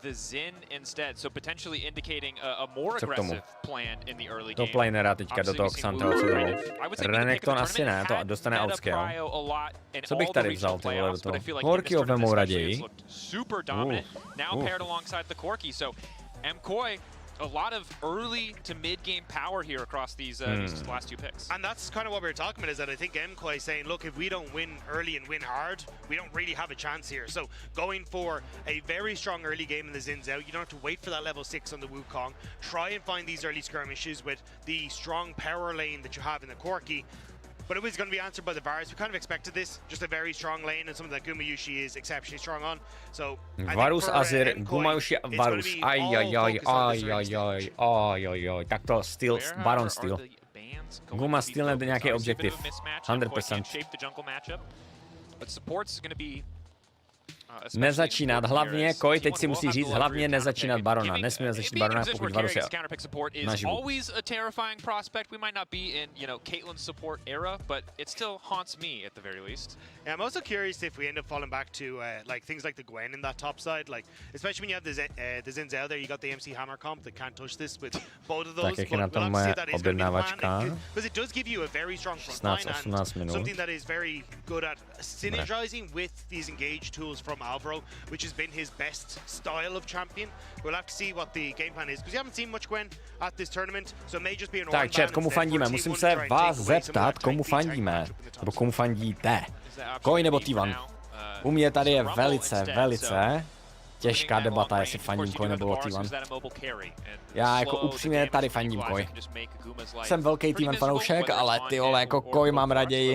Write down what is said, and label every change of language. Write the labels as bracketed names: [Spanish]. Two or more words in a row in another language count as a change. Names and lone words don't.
[Czech] Co k tomu? Top lanera teďka do toho Xanteho co dolů. Renekton asi ne, to dostane outscale. Co bych tady vzal ty vole do toho? Korkyho vemou raději. [English] A lot of early to mid-game power here across these last two picks. And that's kind of what we were talking about, is that I think MKOI is saying, look, if we don't win early and win hard, we don't really have a chance here. So going for a very strong early game in the Xin Zhao, you don't have to wait for that level 6 on the Wukong. Try and find these early skirmishes with the strong power lane that you have in the Corki. But it was going to be answered by the Varus. We kind of expected this. Just a very strong lane and something that Gumayushi is exceptionally strong on. So Varus, Azir, Gumayushi, Varus. [Czech] Ajajaj. Tak to styl, Baron styl. Guma styl nebo nějaký objektiv. 100%. Nezačínat, hlavně, Koi, teď si musí říct, hlavně nezačínat Barona. Nesmíme začít Barona, pokud Varus je naživu. [English] Always a terrifying prospect. We might not be in, Caitlyn's support era, but it still haunts me at the very least. Yeah, I'm also curious if we end up falling back to like things like the Gwen in that top side, like especially when you have the Zinzel there, you got the MC Hammer comp that can't touch this with both of those. [Czech] Tak jak je na tom moje objednávačka. [English] Because it does give you a very strong front line and something that is very good at synergizing with these engage tools from Alvaro, which has been his best style of champion. We'll have to see what the game plan is, because you haven't seen much Gwen at this tournament, so it may just be an [Czech] tak, chat, komu fandíme? Musím se vás zeptat, komu fandíme, nebo komu fandíte. Koi nebo T1? U mě tady je velice těžká debata, jestli fandím Koi nebo T1. Já jako upřímně tady fandím Koi. Jsem velký T1 fanoušek, ale ty vole, jako Koi mám raději.